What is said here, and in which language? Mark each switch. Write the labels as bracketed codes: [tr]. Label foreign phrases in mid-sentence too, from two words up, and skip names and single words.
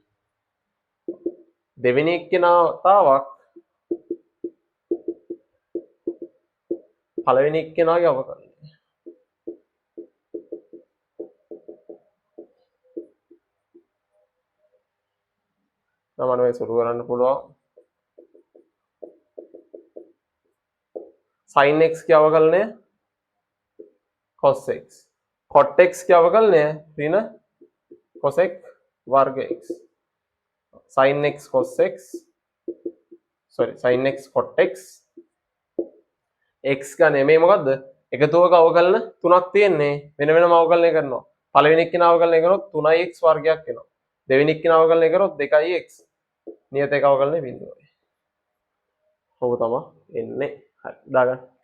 [si] දෙවෙනි එක්කෙනා වතාවක් පළවෙනි එක්කෙනාගේ අවකලනය. නමන මේ සුළු කරන්න පුළුවන්. sin x ගේ අවකලනය cos x. cot x ගේ අවකලනය ඍණ cosec वर्ग x. sin x cos x sin x cot x x ගන්න මේ මොකද්ද? එකතුවක අවකලන තුනක් තියෙන්නේ වෙන වෙනම අවකලනය කරනවා. පළවෙනි එක්කිනා අවකලනය කරොත් 3x වර්ගයක් එනවා. දෙවෙනි එක්කිනා අවකලනය කරොත් 2x. නියත එක අවකලනය බිඳුවයි. ඔබ තමයි එන්නේ. හරි දාගන්න.